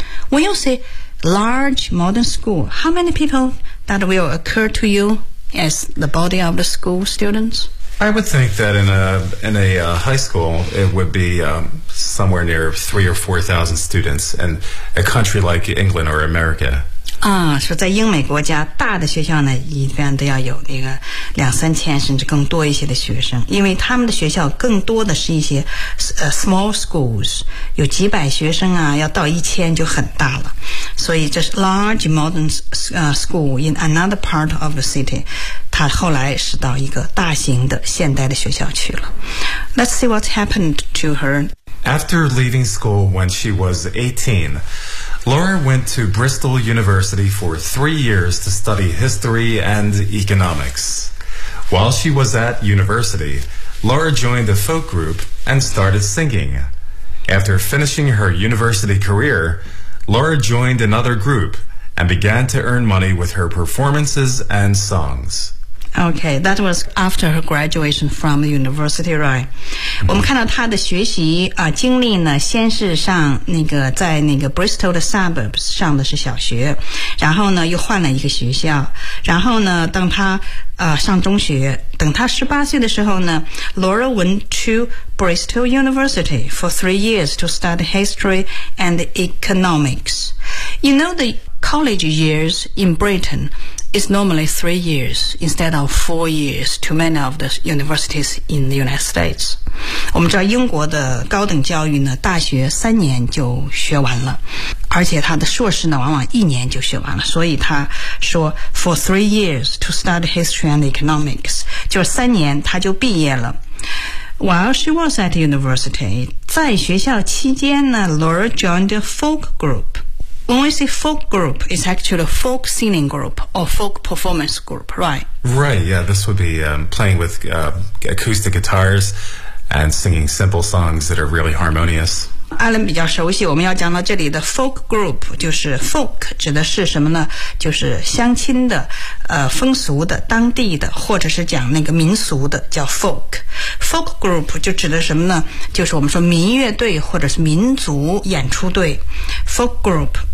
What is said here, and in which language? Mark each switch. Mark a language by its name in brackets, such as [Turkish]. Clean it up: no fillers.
[English] When you say large modern school, how many people that will occur to you as the body of the school students? I would think that in a high school, it would be, somewhere near 3,000 or 4,000 students in a country like England or America. [Chinese] 啊，说在英美国家，大的学校呢，一般都要有那个两三千甚至更多一些的学生，因为他们的学校更多的是一些small schools， 有几百学生啊，要到一千就很大了。所以这是 [English] large modern school in another part of the city. [Chinese] 他后来是到一个大型的现代的学校去了。 [English] Let's see what happened to her. After leaving school when she was 18, Laura went to Bristol University for 3 years to study history and economics. While she was at university, Laura joined a folk group and started singing. After finishing her university career, Laura joined another group and began to earn money with her performances and songs. Okay, that was after her graduation from university, right?、 [Chinese] Mm-hmm. 我们看到她的学习、经历呢，先是上那个在那个 Bristol 的 suburbs 上的是小学，然后呢又换了一个学校，然后呢等她、上中学，等她18岁的时候呢 ， [English] Laura went to Bristol University for 3 years to study history and economics. You know the college years in Britain. It's normally 3 years instead of 4 years to many of the universities in the United States. [Chinese] 我们知道英国的高等教育呢，大学三年就学完了，而且他的硕士呢，往往一年就学完了。所以他说 [English] for 3 years to study history and economics, [Chinese] 就是三年他就毕业了。 [English] While she was at university, [Chinese] 在学校期间呢 [English] ,Laura joined a folk group. When we say folk group, it's actually a folk singing group or folk performance group, right? Right, yeah, this would be playing with acoustic guitars and singing simple songs that are really harmonious. [Chinese] Alan 比较熟悉，我们要讲到这里的 folk group, 就是 folk 指的是什么呢？就是乡亲的、风俗的、当地的，或者是讲那个民俗的，叫 folk。 Folk group 就指的什么呢？就是我们说民乐队或者是民族演出队 ，folk group。